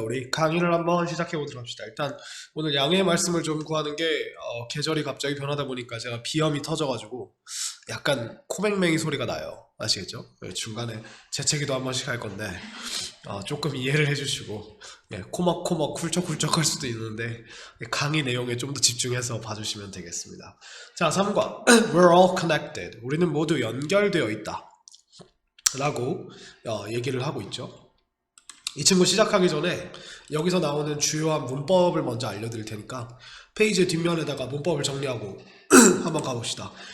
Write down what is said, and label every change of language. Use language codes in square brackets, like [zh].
[ko] 우리 강의를 한번 시작해 보도록 합시다. 일단 오늘 양해의 말씀을 좀 구하는 게 계절이 갑자기 변하다 보니까 제가 비염이 터져가지고 약간 코맹맹이 소리가 나요. 아시겠죠? 중간에 재채기도 한 번씩 할 건데 조금 이해를 해주시고 코막코막 쿨쩍쿨쩍 할 수도 있는데 강의 내용에 좀 더 집중해서 봐주시면 되겠습니다. [en] 자, [ko] 3과 [en] We're all connected. [ko] 우리는 모두 연결되어 있다 라고 얘기를 하고 있죠. 이 친구 시작하기 전에 여기서 나오는 주요한 문법을 먼저 알려드릴 테니까 페이지 뒷면에다가 문법을 정리하고 한번 가봅시다.